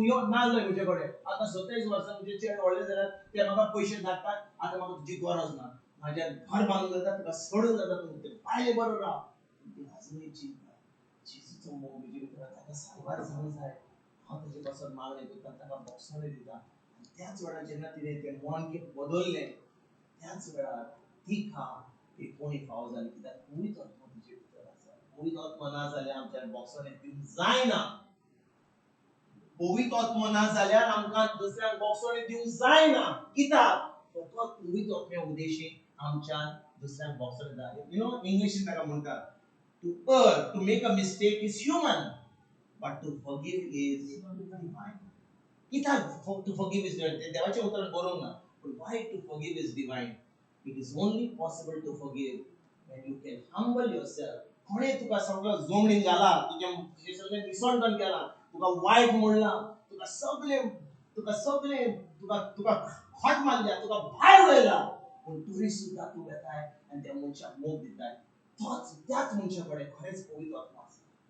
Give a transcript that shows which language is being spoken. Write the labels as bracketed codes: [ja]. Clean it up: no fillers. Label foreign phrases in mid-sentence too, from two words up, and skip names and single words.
[kok] यो नासलोय म्हजे कडेन आतां 27 वर्सां म्हजे चेडे व्हडले जाल्यार ते म्हाका पयशे धाडटात आतां म्हाका तुजी गरज ना म्हाजें घर बांदूंक जाता तुका सोडूंक जाता तूं ते बायले बरो राव ती आजुनूय चिंता जेजूचो मोग म्हजे भितर ताका सारवार जावंक जाय हांव ताजे पासत मागणें करता ताका बोगसोन दिता आनी त्याच वेळार जेन्ना तिणें तें मन बदललें त्याच वेळार ती ती कोणी फावो जाली कित्याक पवित्र आत्मा तिचे भितर आसा पवित्र आत्मा ना जाल्यार आमच्यान बोगसोन दिवंक जायना पवित्र आत्मा ना जाल्यार आमकां दुसऱ्यांक बोगसोन दिवंक जायना कित्याक फकत पवित्र आत्मे उद्देशीन आमच्यान दुसऱ्यांक बोगसोन दिता [en] you know [kok] इंग्लिशीन ताका म्हणटात to [en] make a mistake is human but to forgive is divine कित्याक to forgive is divine [kok] ते देवाच्या उतरान बरोवंक ना [en] but why to forgive is divine it is only possible to forgive when you can humble yourself [kok] कोणें तुका सगळं जोमणीन घाला तुजें सगळें निसंडण केलां तुका वायट म्हणलां तुका सगळें तुका खोट मारल्या तुका भायर उडयला पूण तरी सुद्दां तूं येताय आनी त्या मनशाक मोग दिताय त्याच मनशा कडेन खरेंच पवित्र आत्मा आसा